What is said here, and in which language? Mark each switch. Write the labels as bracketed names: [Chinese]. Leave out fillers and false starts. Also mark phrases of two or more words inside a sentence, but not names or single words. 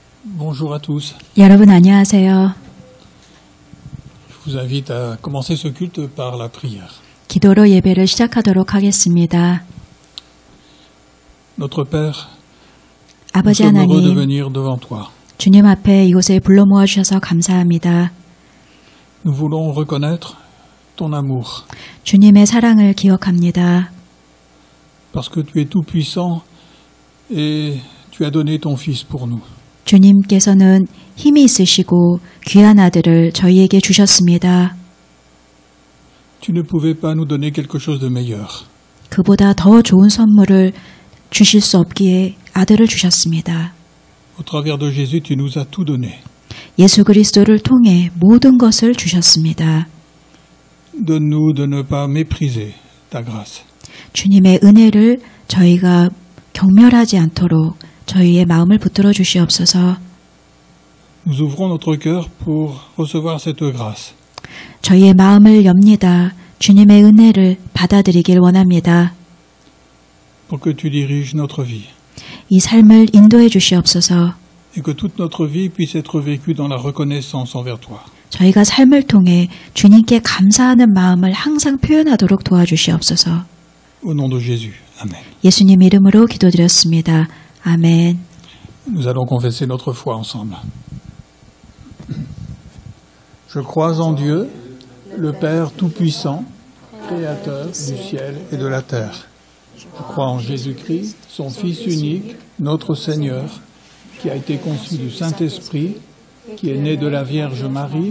[French] Bonjour à tous. [Korean] 여러분 안녕하세요. [French] Je vous invite à commencer ce culte par la prière. [Korean] 기도로 예배를 시작하도록 하겠습니다. [French] Notre Père, nous [Korean] 아버지 [French] sommes heureux de [Korean] 하나님, [French] venir devant toi. [Korean] 주님 앞에 이곳에 불러 모아주셔서 감사합니다. [French] Nous voulons reconnaître ton amour, [Korean] 주님의 사랑을 기억합니다. [French] parce que tu es tout-puissant et tu as donné ton Fils pour nous. [Korean] 주님께서는 힘이 있으시고 귀한 아들을 저희에게 주셨습니다. [French] Tu ne pouvais pas nous donner quelque chose de meilleur. [Korean] 그보다 더 좋은 선물을 주실 수 없기에 아들을 주셨습니다. [French] Au travers de Jésus, tu nous as tout donné. [Korean] 예수 그리스도를 통해 모든 것을 주셨습니다. [French] Donne-nous de ne pas mépriser ta grâce. [Korean] 주님의 은혜를 저희가 경멸하지 않도록 저희의 마음을 붙들어 주시옵소서. [French] Nous ouvrons notre cœur pour recevoir cette grâce. [Korean] 저희의 마음을 엽니다. 주님의 은혜를 받아들이길 원합니다. [French] Pour que tu diriges notre vie [Korean] 이 삶을 인도해 주시옵소서. [French] et que toute notre vie puisse être vécue dans la reconnaissance envers toi. [Korean] 저희가 삶을 통해 주님께 감사하는 마음을 항상 표현하도록 도와주시옵소서. [French] Au nom de Jésus. Amen. [Korean] 예수님 이름으로 기도드렸습니다. 아멘. [French] Nous allons confesser notre foi ensemble. Je crois en Dieu, le Père Tout-Puissant, Créateur du ciel et de la terre. Je crois en Jésus-Christ, son Fils unique, notre Seigneur, qui a été conçu du Saint-Esprit, qui est né de la Vierge Marie.